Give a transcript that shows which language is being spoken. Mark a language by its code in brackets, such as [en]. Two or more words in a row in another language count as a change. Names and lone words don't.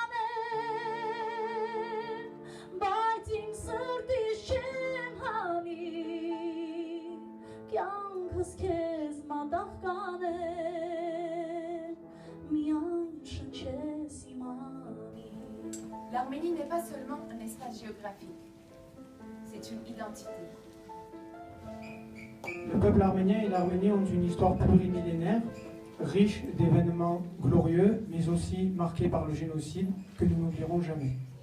[hy] hanem, բայց իմ սրտից չեմ հանի, կյանքս քեզ մատաղ կանել, միայն շնչես իմ անին։ [fr] L'Arménie n'est pas seulement un espace géographique, c'est une identité. Le peuple arménien et l'Arménie ont une histoire plurimillénaire, riche d'événements glorieux, mais aussi marquée par le génocide que nous n'oublierons jamais.